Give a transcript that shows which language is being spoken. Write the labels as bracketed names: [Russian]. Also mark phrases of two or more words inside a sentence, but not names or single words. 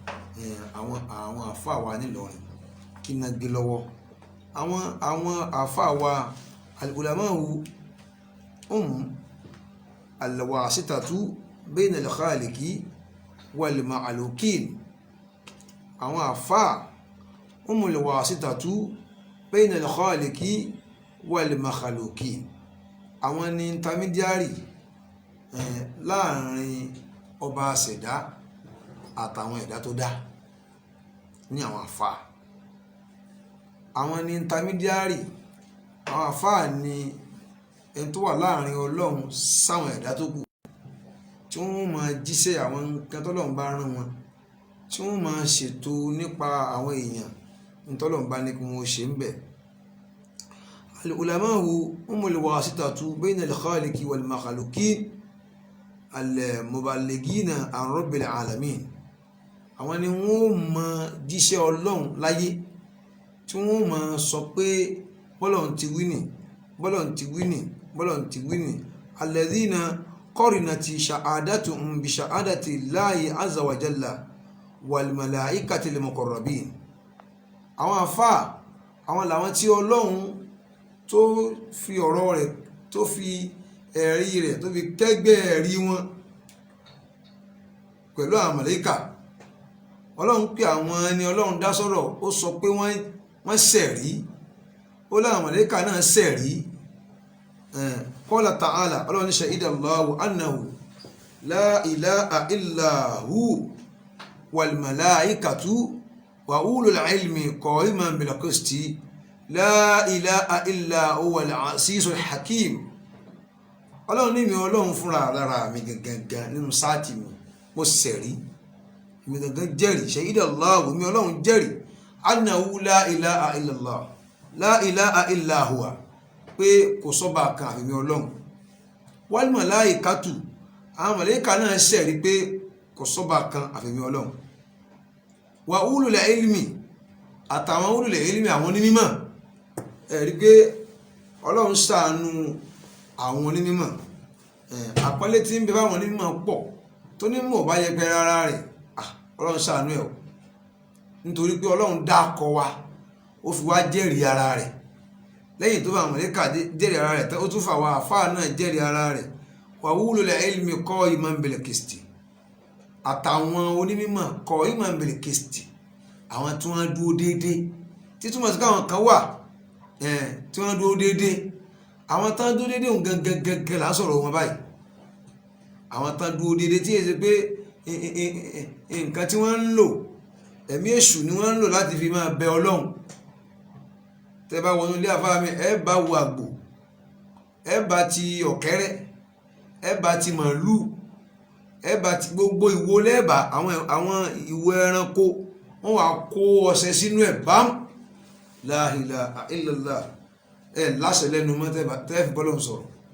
[Yoruba] àwọn àfáà wa nílọrin kí náà gbé lọ́wọ́ àwọn àfáà wa [Arabic] العلماء الواسطة بين الخالق والمألوكين [Yoruba] àwọn àfáà [Arabic] الواسطة بين الخالق والمخلوقين [Yoruba] àwọn ni intermediary láàrin ọba àṣẹ̀dá àtàwọn ẹ̀dá tó dá ní àwọn àfáà àwọn ni intermediary àwọn àfáà ni ẹni tó wà láàrin ọlọ́run sáwọn ẹ̀dá tó kù tí wọ́n máa jíṣẹ́ àwọn nǹkan tọ́lọ́run bá rán wọn tí wọ́n máa ṣètò nípa àwọn èèyàn nítọ́lọ́run bá ní kí wọ́n ṣe ń bẹ̀. [Arabic] العلماء هم الواسطة بين الخالق والمخلوقين المبلغين عن رب العالمين [Yoruba] àwọn ni wọ́n máa jíṣẹ́ ọlọ́run láyé tí wọ́n máa sọ pé bọ́lọ́run ti wí nì bọ́lọ́run ti wí nì bọ́lọ́run ti wí nì alladhina [Arabic] قرنت شهادتهم بشهادة الله عز وجل والملائكة المقربين [Yoruba] àwọn àfáà àwọn làwọn tí ọlọ́run tó fi ọ̀rọ̀ rẹ̀ tó fi ẹ̀rí rẹ̀ tó fi kẹ́gbẹ́ ẹ̀rí wọn pẹ̀lú àwọn màláíkà ọlọ́run pé àwọn ẹni ọlọ́run dá sọ̀rọ̀ ó sọ pé wọ́n ṣẹ̀rí ó láwọn màláíkà náà ṣẹ̀rí [Arabic] قال تعالى [Yoruba] ọlọ́run ní [Arabic] شهد الله أنه لا إله إلا هو والملائكة وأولو العلم قائما بالقسط لا إله إلا هو العزيز الحكيم [Yoruba] ọlọ́run ní mi ọlọ́run fúnra lára mi gangan nínú sáàtì mi mo ṣẹ̀rí mi gangan jẹ́rìí [Arabic] شهد الله [Yoruba] mi ọlọ́run jẹ́rìí [Arabic] أنه لا إله إلا الله لا إله إلا هو [Yoruba] pé kò sọ́ba kan àfi mi ọlọ́run [Arabic] والملائكة [Yoruba] àwọn màláíkà náà ṣẹ̀rí pé kò sọ́ba kan àfi mi ọlọ́run [Arabic] وأولو العلم [Yoruba] àtàwọn [Arabic] أولو العلم [Yoruba] àwọn onímọ̀ ẹ̀rí pé ọlọ́run ṣàánú àwọn onímọ̀ àpọ́nlé tí ń bẹ báwọn onímọ̀ pọ̀ tó nímọ̀ bá yẹpẹ rárá rẹ̀ ọlọ́run ṣàánú ẹ̀ o nítorí pé ọlọ́run dákọ wa ó fi wá jẹ́rìí ara rẹ̀ lẹ́yìn tó bá àwọn màláíkà jẹ́rìí ara rẹ̀ ó tún fà wá àfáà náà jẹ́rìí ara rẹ̀ [Arabic] وأولو العلم قائما بالقسط [Yoruba] àtàwọn onímọ̀ [Arabic] قائما بالقسط [Yoruba] àwọn tí wọ́n dúró déédéé títúmọ̀ sí káwọn kan wà tí wọ́n dúró déédéé àwọn tán dúró déédéé òun gangan là ń sọ̀rọ̀ wọn báyìí àwọn tán dúró déédéé tí èsì pé nǹkan tí wọ́n ń lò ẹ̀mí èṣù ni wọ́n ń lò láti fi máa bẹ Ọlọ́run tẹ́ bá wọnú ilé àfáà mi ẹ bá wo àgbò ẹ bá ti ọ̀kẹ́rẹ́ ẹ bá ti màálù ẹ bá ti gbogbo ìwo lẹ́ẹ̀bà àwọn ìwo ẹranko wọ́n wá kó ọṣẹ sínú ẹ̀ bám [Arabic] لا إله إلا الله [Yoruba] ẹ láṣẹ lẹ́nu mọ́ tẹ́ fi bọ́lọ̀ sọ̀rọ̀